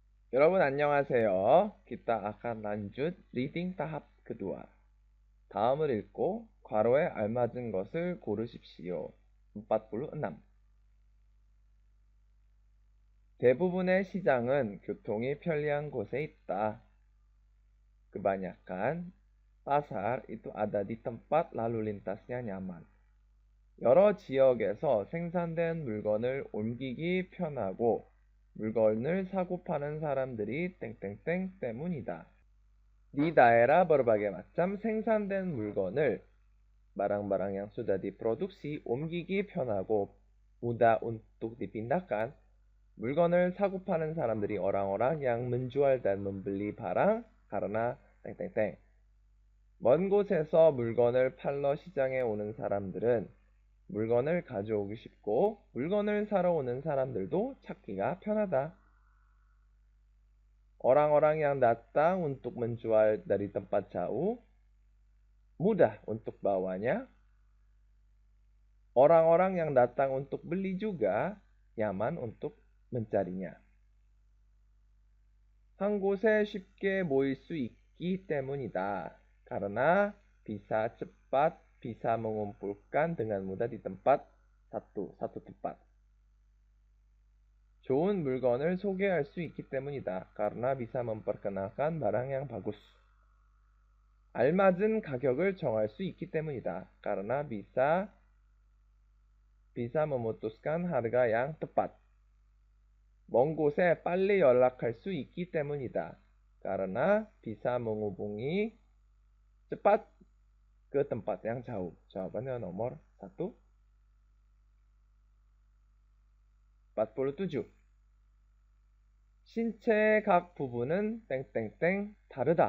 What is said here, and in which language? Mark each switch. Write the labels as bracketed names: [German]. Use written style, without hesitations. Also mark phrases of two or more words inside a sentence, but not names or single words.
[Korean] 여러분 an녕하세요. [Indonesian] Kita akan lanjut reading tahap kedua. [Korean] 다음을 읽고 괄호에 알맞은 것을 고르십시오. 46. 대부분의 시장은 교통이 편리한 곳에 있다. [Indonesian] Kebanyakan pasar itu ada di tempat lalu lintasnya nyaman. [Korean] 여러 지역에서 생산된 물건을 옮기기 편하고 물건을 사고 파는 사람들이 땡땡땡 때문이다. [Indonesian] Di daerah berbagai macam [Korean] 생산된 물건을 [Indonesian] barang-barang yang sudah diproduksi [Korean] 옮기기 편하고 [Indonesian] mudah untuk dipindahkan. [Korean] 물건을 사고 파는 사람들이 [Indonesian] orang-orang yang menjual dan membeli barang karena 땡땡땡. [Korean] 먼 곳에서 물건을 팔러 시장에 오는 사람들은 물건을 가져오기 쉽고 물건을 사러 오는 사람들도 찾기가 편하다. [Indonesian] Orang-orang yang datang untuk menjual dari tempat jauh mudah untuk bawanya. Orang-orang yang datang untuk beli juga nyaman untuk mencarinya. [Korean] 한 곳에 쉽게 모일 수 있기 때문이다. [Indonesian] Karena bisa cepat, bisa mengumpulkan dengan mudah di tempat satu tempat. [Korean] 좋은 물건을 소개할 수 있기 때문이다. [Indonesian] Karena bisa memperkenalkan barang yang bagus. [Korean] 알맞은 가격을 정할 수 있기 때문이다. [Indonesian] Karena bisa memutuskan harga yang tepat. [Korean] 먼 곳에 빨리 연락할 수 있기 때문이다. [Indonesian] Karena bisa menghubungi cepat ke tempat yang jauh. Jawabannya nomor 1. 47. [Korean] 신체의 각 부분은 땡땡땡 다르다.